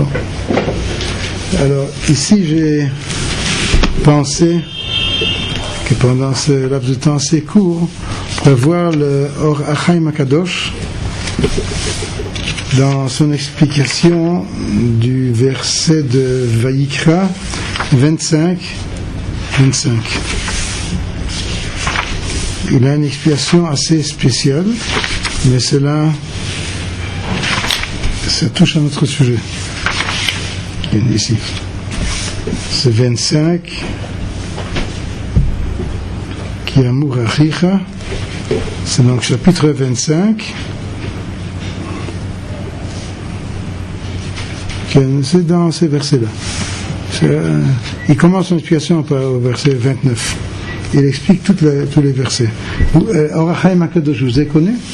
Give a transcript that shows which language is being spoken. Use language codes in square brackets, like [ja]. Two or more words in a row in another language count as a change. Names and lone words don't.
[fr] Alors ici j'ai pensé que pendant ce laps de temps assez court, on pourrait voir le Or HaChaim HaKadosh dans son explication du verset de Vayikra 25. Il a une explication assez spéciale, mais ça touche à notre sujet. Ici, c'est 25. [he] כי ימוך אחיך, [fr] c'est donc chapitre 25. C'est dans ces versets-là. Il commence son explication au verset 29. Il explique tous les versets. Or HaChaim HaKadosh, vous avez connu?